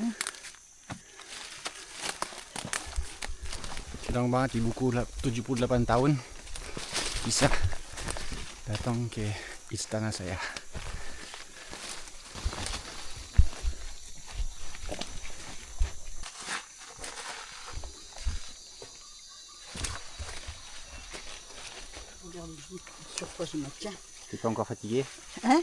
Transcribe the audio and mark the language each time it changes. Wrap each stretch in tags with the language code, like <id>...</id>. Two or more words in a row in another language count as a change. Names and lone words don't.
<fr>Hein.</fr> <id>Senang banget ibuku 78 tahun bisa datang ke istana saya.</id> <fr>Regarde sur quoi je me tiens. Tu es pas encore fatigué? Hein?</fr>